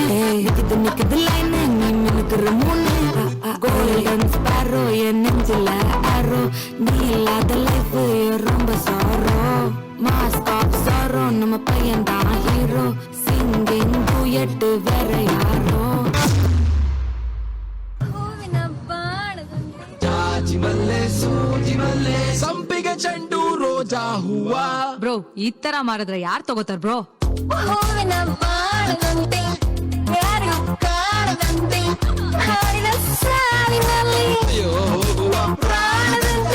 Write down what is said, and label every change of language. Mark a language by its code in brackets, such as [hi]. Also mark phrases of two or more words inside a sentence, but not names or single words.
[ta] நிக்குது லைனு, நீ மினுக்குற மூணு. [en] golden sparrow [ta] என் நெஞ்சில ஆரோ, நீ இல்லாத லைஃப் ரொம்ப சாரோ. [en] mask of sorrow, [ta] நம்ம பையன்தான் ஹீரோ. [en] singing duet [ta] வேற யாரோ. [kn] ಸಂಪಿಗೆ ಚೆಂಡು ರೋಜಾ ಹೂವ. ಬ್ರೋ, ಈ ತರ ಮಾರಿದ್ರೆ ಯಾರು ತಗೋತಾರ ಬ್ರೋ? ಹೂವಿನ ಬಾಳದಂತೆ, ಯಾರು ಕಾಣದಂತೆ, ಹಾಡಿನ ಸಾಲಿನಲ್ಲಿ ಪ್ರಾಣದಂತೆ.